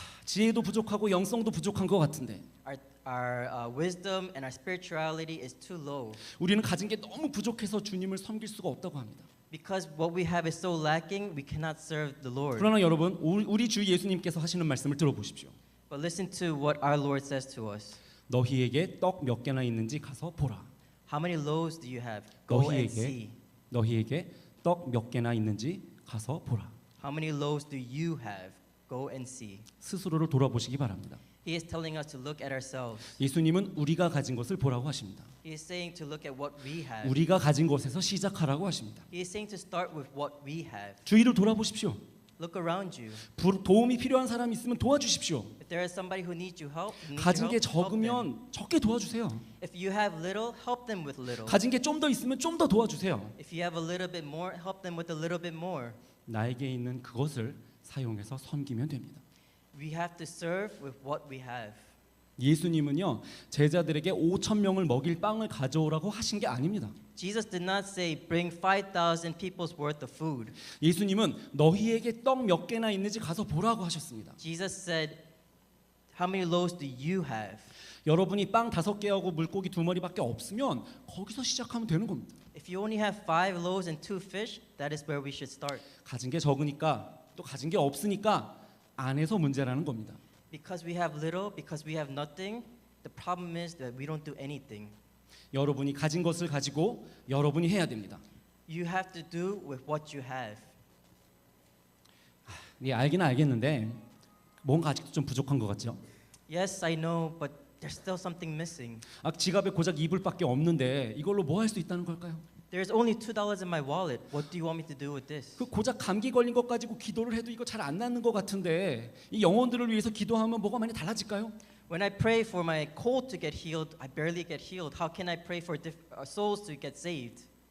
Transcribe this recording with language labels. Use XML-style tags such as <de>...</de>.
<ko>지혜도 부족하고 영성도 부족한 것 같은데.</ko> <en>Our wisdom and our spirituality is too low.</en> <ko>우리는 가진 게 너무 부족해서 주님을 섬길 수가 없다고 합니다.</ko> <en>Because what we have is so lacking, we cannot serve the Lord.</en> <ko>그러나 여러분, 우리 주 예수님께서 하시는 말씀을 들어보십시오.</ko> <en>But listen to what our Lord says to us.</en> <ko>너희에게 떡 몇 개나 있는지 가서 보라.</ko> <en>How many loaves do you have? Go and</en> <ko>너희에게</ko> <en>see.</en> <ko>너희에게 떡 몇 개나 있는지 가서 보라.</ko> <en>How many loaves do you have? Go and see.</en> <ko>스스로를 돌아보시기 바랍니다.</ko> <en>He is telling us to look at ourselves.</en> <ko>예수님은 우리가 가진 것을 보라고 하십니다.</ko> <en>He is saying to look at what we have.</en> <ko>우리가 가진 것에서 시작하라고 하십니다.</ko> <en>He is saying to start with what we have.</en> <ko>주위를 돌아보십시오.</ko> <en>Look around you.</en> <ko>도움이 필요한 사람이 있으면 도와주십시오.</ko> <en>If there is somebody who needs your help,</en> <ko>가진 게</ko> <en>help them.</en> <ko>적으면 적게 도와주세요.</ko> <en>If you have little, help them with little.</en> <ko>가진 게 좀 더 있으면 좀 더 도와주세요.</ko> <en>If you have a little bit more, help them with a little bit more.</en> <ko>나에게 있는 그것을 사용해서 섬기면 됩니다.</ko> <en>We have to serve with what we have.</en> <ko>예수님은요, 제자들에게 5천 명을 먹일 빵을 가져오라고 하신 게 아닙니다.</ko> <en>Jesus did not say bring 5,000 people's worth of food.</en> <ko>예수님은 너희에게 떡 몇 개나 있는지 가서 보라고 하셨습니다.</ko> <en>Jesus said, how many loaves do you have?</en> <ko>여러분이 빵 5개하고 물고기 2마리밖에 없으면 거기서 시작하면 되는 겁니다.</ko> <en>If you only have 5 loaves and 2 fish, that is where we should start.</en> <ko>가진 게 적으니까 또 가진 게 없으니까 안에서 문제라는 겁니다.</ko> <en>Because we have little, because we have nothing, the problem is that we don't do anything.</en> <ko>여러분이 가진 것을 가지고 여러분이 해야 됩니다.</ko> <en>You have to do with what you have.</en> <ko>네, 알기는 알겠는데 뭔가 아직도 좀 부족한 것 같죠?</ko> <en>Yes, I know, but there's still something missing.</en> <ko>아, 지갑에 고작 이불밖에 없는데 이걸로 뭐 할 수 있다는 걸까요?</ko> <en>There's only $2 in my wallet. What do you want me to do with this?</en> <ko>그 고작 감기 걸린 것 가지고 기도를 해도 이거 잘 안 낫는 것 같은데 이 영혼들을 위해서 기도하면 뭐가 많이 달라질까요?</ko> <en>When I pray for my cold to get healed, I barely get healed. How can I pray for souls to get saved?</en>